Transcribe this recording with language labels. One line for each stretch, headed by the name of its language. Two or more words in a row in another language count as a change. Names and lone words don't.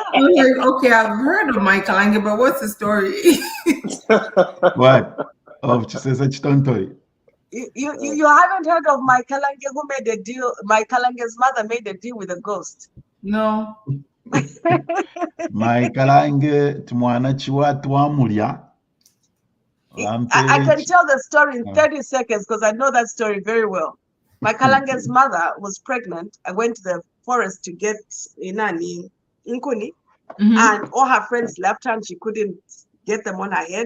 English: I'm like, okay, I've heard of Michael Ange, but what's the story? What? Oh, she says such tonton. You haven't heard of Michael Ange who made a deal? Michael Ange's mother made a deal with a ghost. No.
Bemba: Michael Ange tumwana chiwatu amulya.
English: I can tell the story in 30 seconds because I know that story very well. Michael Ange's mother was pregnant. I went to the forest to get Inani Inkuni, and all her friends left her and she couldn't get them on her head.